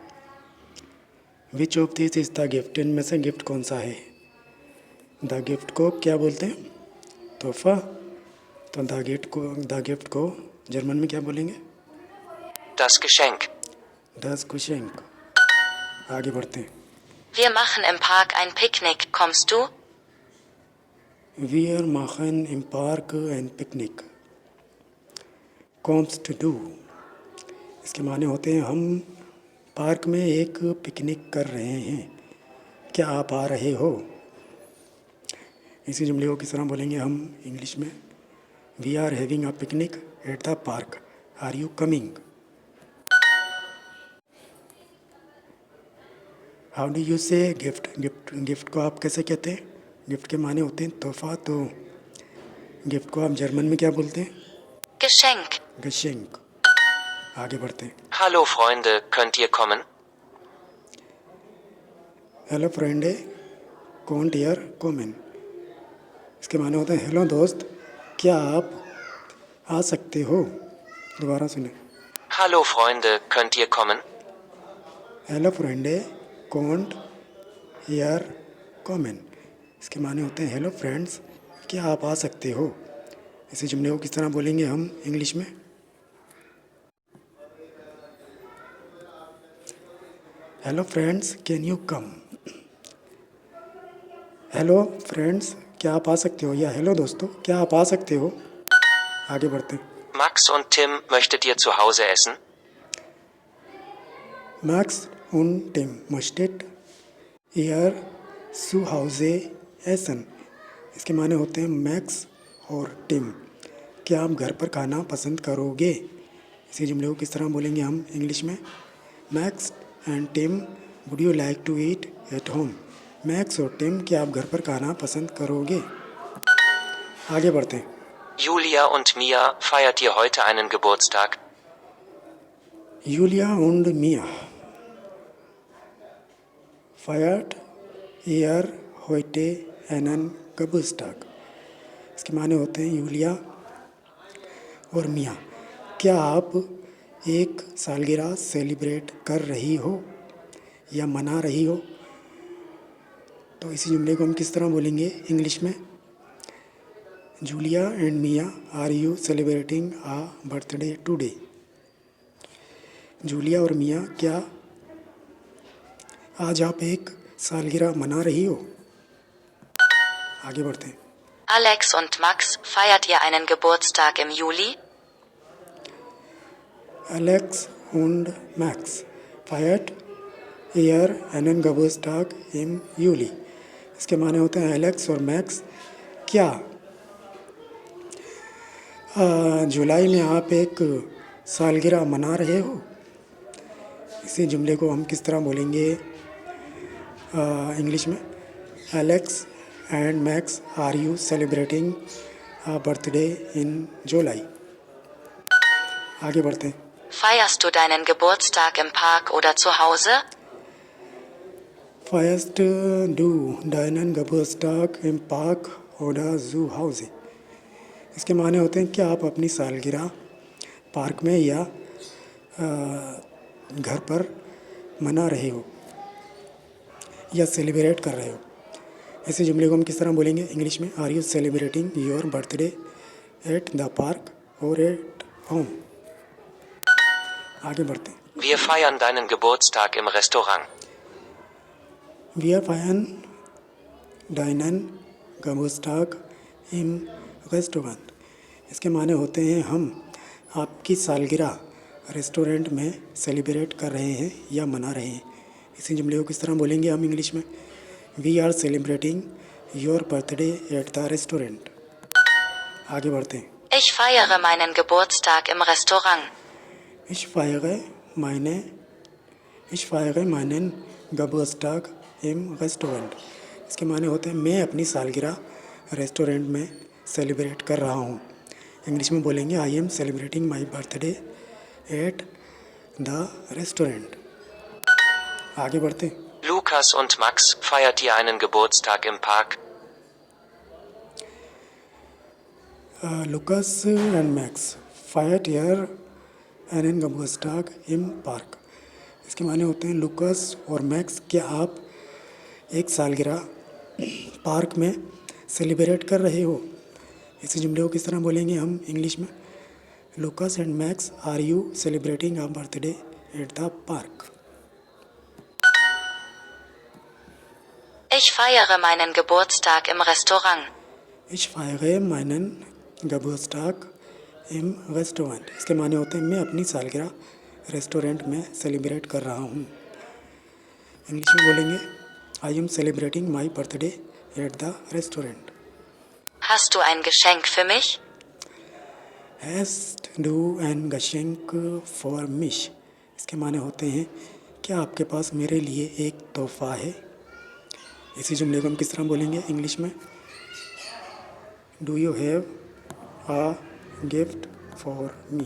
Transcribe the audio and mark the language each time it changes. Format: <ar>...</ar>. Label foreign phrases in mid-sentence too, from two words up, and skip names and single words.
<en>Which of this is the gift?</en> <hi>इनमें से गिफ्ट कौन सा है?</hi> <en>the gift</en> <hi>को क्या बोलते हैं? तोहफा। तो</hi> <en>the gift</en> <hi>को जर्मन में क्या बोलेंगे?</hi> <de>Das Geschenk. Das Geschenk.</de> <hi>आगे बढ़ते हैं।</hi> <de>Wir machen im Park ein Picknick. Kommst du? Wir machen im Park ein Picknick. Kommst du?</de> <hi>इसके माने होते हैं हम पार्क में एक पिकनिक कर रहे हैं, क्या आप आ रहे हो? इसी जुमले को किस तरह बोलेंगे हम इंग्लिश में?</hi> <en>We are having a picnic at the park, are you coming? How do you say gift?</en> <hi>गिफ्ट को आप कैसे कहते हैं? गिफ्ट के माने होते हैं तोहफा, तो गिफ्ट को आप जर्मन में क्या बोलते हैं?</hi> <de>Geschenk.</de> <hi>geschenk। आगे बढ़ते हैं।</hi> <de>Hallo Freunde, könnt ihr kommen? Hallo Freunde, könnt ihr kommen.</de> <hi>इसके माने होते हैं हेलो दोस्त, क्या आप आ सकते हो? दोबारा सुने।</hi> <de>Hallo Freunde, könnt ihr kommen? Hallo Freunde, könnt ihr kommen.</de> <hi>इसके माने होते हैं</hi> <en>Hello friends,</en> <hi>क्या आप आ सकते हो? इसी जुमले को किस तरह बोलेंगे हम इंग्लिश में?</hi> <en>Hello friends, can you come.</en> <hi>हेलो फ्रेंड्स, क्या आप आ सकते हो, या हेलो दोस्तों, क्या आप आ सकते हो? आगे बढ़ते हैं।</hi> <de>Max und Tim, möchtet ihr zu Hause essen? Max und Tim möchtet ihr zu Hause essen.</de> <hi>इसके माने होते हैं मैक्स और टिम, क्या आप घर पर खाना पसंद करोगे? इसी जुमले को किस तरह बोलेंगे हम इंग्लिश में?</hi> <en>Max and Tim, Would you like to eat at home.</en> <hi>मैक्स और टिम, क्या आप घर पर खाना पसंद करोगे? आगे बढ़ते हैं।</hi> <de>Julia und Mia, feiert ihr heute einen Geburtstag? Julia und Mia feiert ihr heute einen Geburtstag.</de> <hi>इसके माने होते हैं यूलिया और मिया, क्या आप एक सालगिरह सेलिब्रेट कर रही हो या मना रही हो? तो इसी जुमले को हम किस तरह बोलेंगे इंग्लिश में?</hi> <en>Julia and Mia, are you celebrating a birthday today.</en> <hi>जूलिया और मिया, क्या आज आप एक सालगिरह मना रही हो? आगे बढ़ते हैं।</hi> <de>Alex und Max, feiert ihr einen Geburtstag im Juli? Alex und Max feiert ihr einen Geburtstag im Juli।</de> <hi>इसके माने होते हैं एलेक्स और मैक्स, क्या जुलाई में आप एक सालगिरह मना रहे हो? इसी जुमले को हम किस तरह बोलेंगे इंग्लिश में?</hi> <en>Alex and Max, are you celebrating birthday in July.</en> <hi>आगे बढ़ते हैं।</hi> <de>Feierst du deinen Geburtstag im Park oder zu Hause? Feierst du deinen Geburtstag im Park oder zu Hause।</de> <hi>इसके माने होते हैं क्या आप अपनी सालगिरह पार्क में या घर पर मना रहे हो या सेलिब्रेट कर रहे हो? ऐसे जुमले को हम किस तरह बोलेंगे इंग्लिश में?</hi> <en>Are you celebrating your birthday at the park or at home.</en> <hi>आगे बढ़ते हैं।</hi> <de>Wir feiern deinen Geburtstag im Restaurant. Wir feiern deinen Geburtstag im Restaurant।</de> <hi>इसके माने होते हैं हम आपकी सालगिरह रेस्टोरेंट में सेलिब्रेट कर रहे हैं या मना रहे हैं। इसी जुमले को किस तरह बोलेंगे हम इंग्लिश में?</hi> <en>We are celebrating your birthday at the restaurant.</en> <hi>आगे बढ़ते हैं।</hi> <de>Ich feiere meinen Geburtstag im Restaurant. Ich feiere meinen Geburtstag im Restaurant।</de> <hi>इसके माने होते हैं मैं अपनी सालगिरह रेस्टोरेंट में सेलिब्रेट कर रहा हूँ। इंग्लिश में बोलेंगे</hi> <en>I am celebrating my birthday at the restaurant.</en> <hi>आगे बढ़ते हैं।</hi> <de>Lukas und Max, feiert ihr einen Geburtstag im Park? Lucas and Max feiert ihr einen Geburtstag im Park।</de> <hi>इसके माने होते हैं लुकस और मैक्स, क्या आप एक सालगिरह पार्क में सेलिब्रेट कर रहे हो। इसी जुमले को किस तरह बोलेंगे हम इंग्लिश में?</hi> <en>Lukas and Max, Are you celebrating a birthday at the park?</en> <de>Ich feiere meinen Geburtstag im Restaurant. Ich feiere meinen Geburtstag im Restaurant।</de> <hi>इसके माने होते हैं मैं अपनी सालगिरह रेस्टोरेंट में सेलिब्रेट कर रहा हूँ। इंग्लिश में बोलेंगे</hi> <en>I am celebrating my birthday at the restaurant.</en> <de>Hast du ein Geschenk für mich? Hast du ein Geschenk für mich?</de> <hi>इसके माने होते हैं क्या आपके पास मेरे लिए एक तोहफ़ा है। इसी जुमले को हम किस तरह बोलेंगे इंग्लिश में?</hi> <en>Do you have a gift for me?</en>